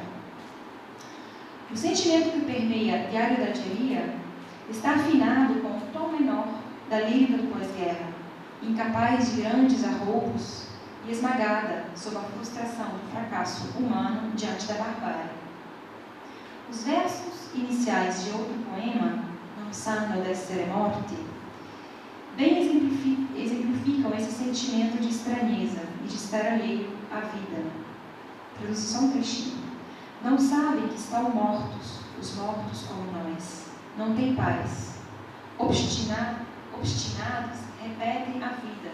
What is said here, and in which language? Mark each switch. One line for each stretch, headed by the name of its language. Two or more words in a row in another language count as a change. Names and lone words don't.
Portuguese: O sentimento que permeia Diário da Algeria está afinado com o tom menor da lírica do pós-guerra, incapaz de grandes arroubos e esmagada sob a frustração do fracasso humano diante da barbárie. Os versos iniciais de outro poema,
Italian: Non sanno d'essere morti,
Portuguese: bem exemplificam esse sentimento de estranheza e de estar alheio à vida. Tradução só um trechinho. Não sabem que estão mortos, os mortos como nós. Não têm paz. Obstinados, repetem a vida.